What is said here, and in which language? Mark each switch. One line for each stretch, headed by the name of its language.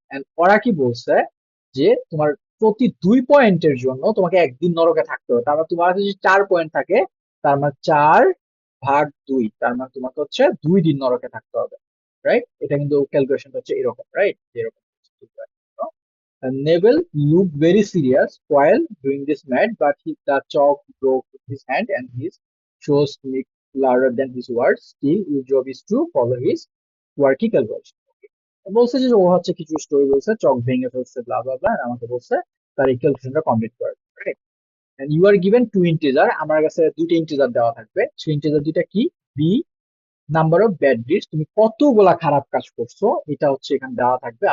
Bangla: And ওরা কি বলছে যে তোমার প্রতি 2 পয়েন্টের জন্য তোমাকে একদিন নরকে থাকতে হবে। তার মানে তোমার কাছে যদি 4 পয়েন্ট থাকে, তার মানে 4/2, তার মানে তোমাকে হচ্ছে 2 দিন নরকে থাকতে হবে, রাইট? এটা কিন্তু ক্যালকুলেশন হচ্ছে এরকম, রাইট? এরকম।
English: Neville looked very serious while doing this math, but the chalk broke his hand and his shows speak louder than his words. Still, your job is to follow his quirky calculation.
Bangla: বলছে যে ও হচ্ছে কিছু story বলছে, চক ভেঙে ফেলছে, ব্লা ব্লা ব্লা, আমাকে বলছে তার এই ক্যালকুলেশনটা কমপ্লিট করে, right?
English: and you are given two integer,
Bangla: আমার কাছে দুইটা ইন্টিজার দেওয়া থাকবে। সেই ইন্টিজার দুইটা কি?
English: B number of bad deeds,
Bangla: তুমি কতগুলা খারাপ কাজ করছো এটা হচ্ছে এখানে দেওয়া থাকবে।